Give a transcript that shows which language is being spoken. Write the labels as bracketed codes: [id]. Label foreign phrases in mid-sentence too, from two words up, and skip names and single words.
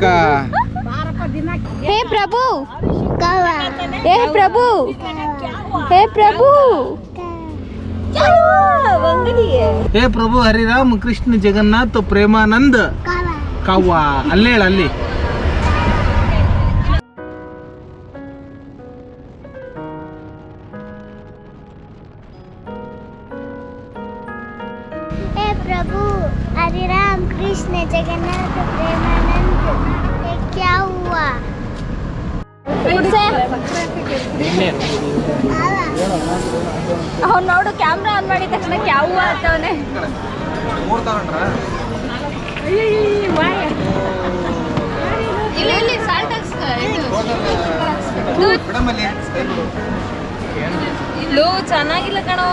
[kn] ಹೇ ಪ್ರಭು, ಹೇ ಪ್ರಭು, ಹೇ ಪ್ರಭು, ಹೇ ಪ್ರಭು ಹರಿರಾಮ್ ಕೃಷ್ಣ ಜಗನ್ನಾಥ ಪ್ರೇಮಾನಂದ ಕವ್ವ. ಅಲ್ಲೇ ಹೇಳ ಅಲ್ಲಿ. [hi] हे प्रभु हरे राम कृष्ण जगन्नाथ प्रेमानंद ये क्या हुआ? [kn] ಅವ್ನು ನೋಡು [en] camera on [kn] ಮಾಡಿದ ತಕ್ಷಣ ಕ್ಯಾವು ಅಂತವನೆ. ಇಲ್ಲಿ ಸಾಲ್ಟ್ ಇಲ್ಲೂ ಚೆನ್ನಾಗಿಲ್ಲ ಕಣೋ.